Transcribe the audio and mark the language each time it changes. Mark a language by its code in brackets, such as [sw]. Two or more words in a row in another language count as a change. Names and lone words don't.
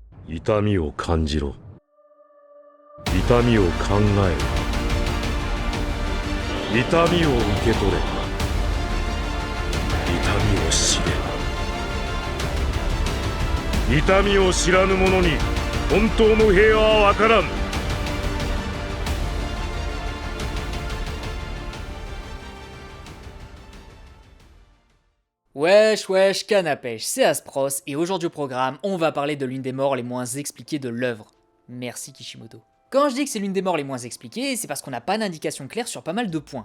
[ja] 痛みを感じろ。痛みを考えろ。痛みを受け取れ。痛みを知れ。痛みを知らぬ者に本当の平和は分からん。 [fr] Wesh wesh, canne à pêche, c'est Aspros, et aujourd'hui au programme, on va parler de l'une des morts les moins expliquées de l'œuvre. Merci Kishimoto. Quand je dis que c'est l'une des morts les moins expliquées, c'est parce qu'on n'a pas d'indication claire sur pas mal de points.